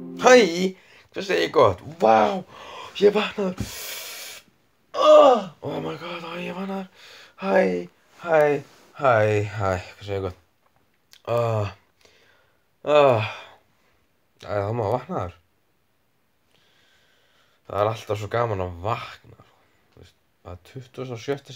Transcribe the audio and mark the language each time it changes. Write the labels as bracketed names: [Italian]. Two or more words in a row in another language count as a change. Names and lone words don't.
[Icelandic] Hæ, hvað segir ég gott? Vá, ég vaknaður. [English] Oh my god, [Icelandic] ég vaknaður. Hæ, hvað segir ég gott? Það má vaknaður. Það er alltaf svo gaman að vakna. Það er 27.